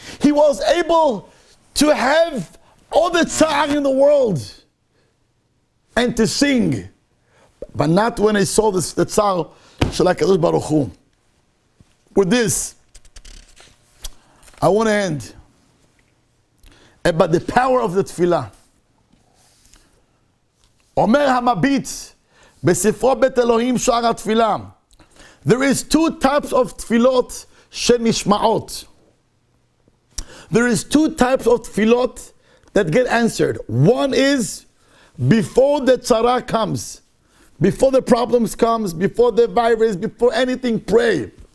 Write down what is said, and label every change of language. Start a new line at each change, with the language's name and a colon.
English: He was able to have all the tzar in the world and to sing, but not when I saw the tzar shel HaKadosh Baruch Hu. With this, I want to end about the power of the tefillah.
Hebrew: Omer HaMabit בספרו בית אלוהים שער התפילה.
English: There is two types of tefillot
Hebrew: שנשמעות.
English: There is two types of tefillot that get answered. One is before the tzara comes, before the problems comes, before the virus, before anything, pray.